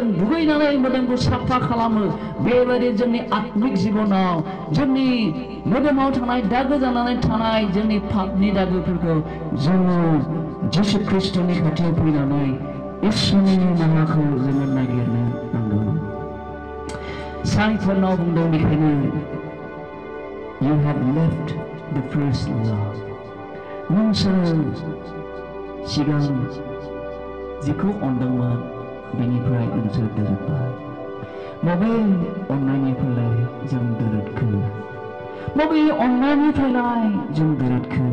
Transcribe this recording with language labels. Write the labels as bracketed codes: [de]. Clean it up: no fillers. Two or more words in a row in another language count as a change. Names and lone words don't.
[brx] दुगैनानै मोदोमखौ साफा खालामो बेबायदि जोंनि आत्मिक जिबनाव जोंनि मोदोमाव थानाय दागो जानानै थानाय जोंनि पापनि दागोफोरखौ जोङो जिसु ख्रीष्टनि खाथियाव फैनानै इसोरनि नामखौ जोङो नागिरनो नांगौ फिसायफोरनाव बुंदों बेखायनो [en] you have left the first love. [brx] नोंसोरो सिगां जिखौ अनदोंमोन बेनिफ्राय नोंसोर दोरोदबाय। बबे अननायनिफ्राय जों दोरोदखो? बबे अननायनिफ्राय जों दोरोदखो?